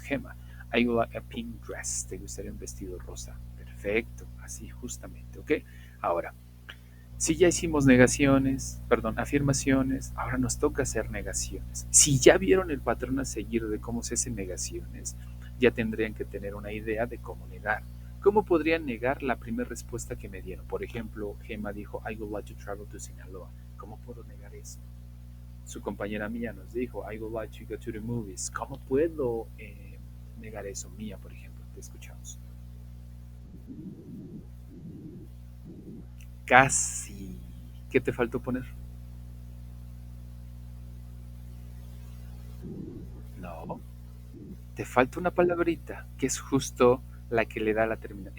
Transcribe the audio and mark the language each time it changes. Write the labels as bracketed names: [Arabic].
[English] Gema, I would like a pink dress. [Spanish] ¿Te gustaría un vestido rosa? Perfecto, así justamente, ¿ok? Ahora, si ya hicimos negaciones, perdón, afirmaciones, ahora nos toca hacer negaciones. Si ya vieron el patrón a seguir de cómo se hacen negaciones, ya tendrían que tener una idea de cómo negar. ¿Cómo podrían negar la primera respuesta que me dieron? Por ejemplo, Gemma dijo, [English] I would like to travel to Sinaloa. [Spanish] ¿Cómo puedo negar eso? Su compañera Mía nos dijo, [English] I would like to go to the movies. [Spanish] ¿Cómo puedo negar eso? Mía, por ejemplo, te escuchamos. Casi. ¿Qué te faltó poner? No. Te falta una palabrita que es justo la que le da la terminación.